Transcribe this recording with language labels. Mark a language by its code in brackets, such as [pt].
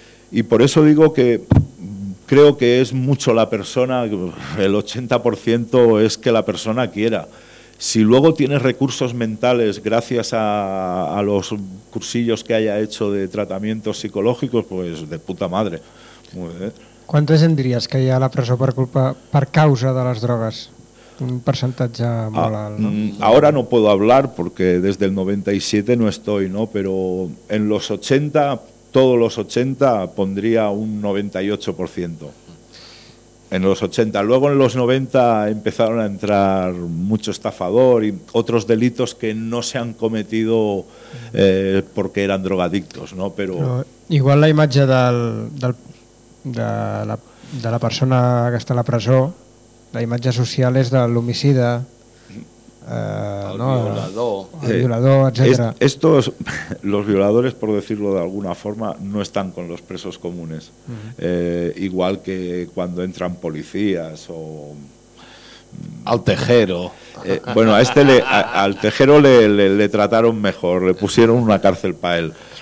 [es] Y por eso digo que creo que es mucho la persona, el 80% es que la persona quiera. Si luego tienes recursos mentales gracias a los cursillos que haya hecho de tratamientos psicológicos, pues de puta madre. ¿Cuánta [ca] gent diries que hi ha a la presó per causa de les drogues? Un percentatge molt alt, no? [es] Ahora no puedo hablar porque desde el 97 no estoy, ¿no? Pero en los 80, todos los 80, pondría un 98%. En los 80. Luego en los 90 empezaron a entrar mucho estafador y otros delitos que no se han cometido porque eran drogadictos, ¿no? [ca] Pero igual la imatge de la persona que està a la presó, la imatge social és de l'homicida, el violador, etcètera. [es] Los violadores, por decirlo de alguna forma, no están con los presos comunes. Uh-huh. Igual que cuando entran policías o al tejero. Bueno, al tejero le trataron mejor, le pusieron una cárcel para él.